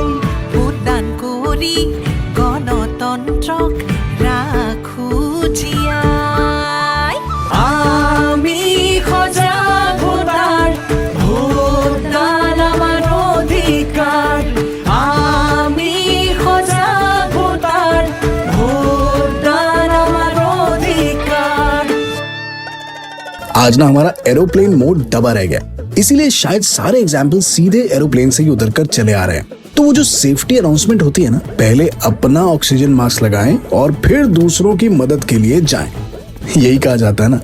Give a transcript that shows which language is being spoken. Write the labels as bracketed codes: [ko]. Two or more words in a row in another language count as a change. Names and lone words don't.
[as] ভোটদান কৰি গণতন্ত্ৰক ৰাখো জীয়াই। আমি সজাগ ভোটাৰ, ভোটদান আমাৰ অধিকাৰ। আমি সজাগ ভোটাৰ, ভোটদান আমাৰ অধিকাৰ। [hi] आज ना हमारा एरोप्लेन मोड दबा रह गया, इसीलिए शायद सारे एग्जाम्पल सीधे एरोप्लेन से ही उतरकर चले आ रहे हैं। तो वो जो सेफ्टी अनाउंसमेंट होती है ना, पहले अपना ऑक्सीजन मास्क लगाएं और फिर दूसरों की मदद के लिए जाएं। यही कहा जाता है ना।